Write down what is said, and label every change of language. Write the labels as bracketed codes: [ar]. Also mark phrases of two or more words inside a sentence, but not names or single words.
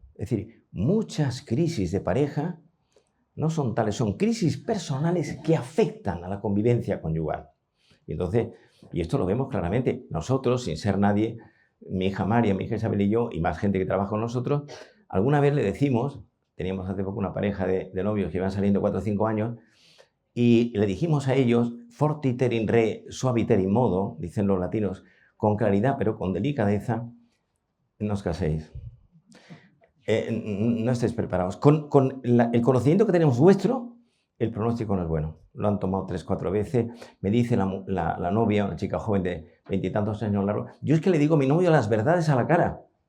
[es] Es decir, muchas crisis de pareja no son tales, son crisis personales que afectan a la convivencia conyugal. Y entonces, y esto lo vemos claramente, nosotros, sin ser nadie, mi hija María, mi hija Isabel y yo, y más gente que trabaja con nosotros, alguna vez le decimos, teníamos hace poco una pareja de novios que iban saliendo 4 o 5 años, y le dijimos a ellos, [la] fortiter in re, suaviter in modo, [es] dicen los latinos, con claridad pero con delicadeza, no os caséis. No estéis preparados. Con el conocimiento que tenemos vuestro, el pronóstico no es bueno. Lo han tomado 3 o 4 veces. Me dice la novia, una chica joven de 20 y tantos años largos, yo es que le digo a mi novio las verdades a la cara.